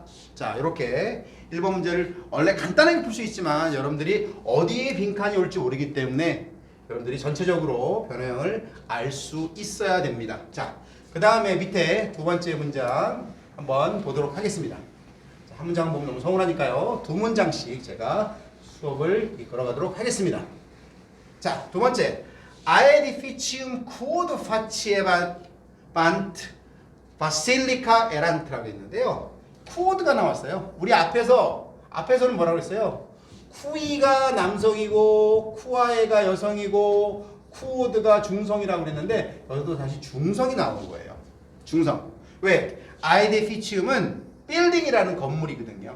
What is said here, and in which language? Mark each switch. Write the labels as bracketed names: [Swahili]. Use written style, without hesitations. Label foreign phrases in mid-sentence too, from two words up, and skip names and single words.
[Korean] 자, 이렇게 1번 문제를 원래 간단하게 풀 수 있지만 여러분들이 어디에 빈칸이 올지 모르기 때문에 여러분들이 전체적으로 변화형을 알 수 있어야 됩니다. 자, 그 다음에 밑에 두 번째 문장 한번 보도록 하겠습니다. 자, 한 문장 보면 너무 서운하니까요. 두 문장씩 제가 수업을 이끌어가도록 하겠습니다. 자, 두 번째. [Latin] Aedificium quod faciebat basilica errantra고 했는데요. [Korean] quod가 나왔어요. 우리 앞에서는 뭐라고 했어요? 쿠이가 남성이고 쿠아에가 여성이고 쿠오드가 중성이라고 그랬는데 여기도 다시 중성이 나오는 거예요. 중성. 왜? 아이데피치움은 빌딩이라는 건물이거든요.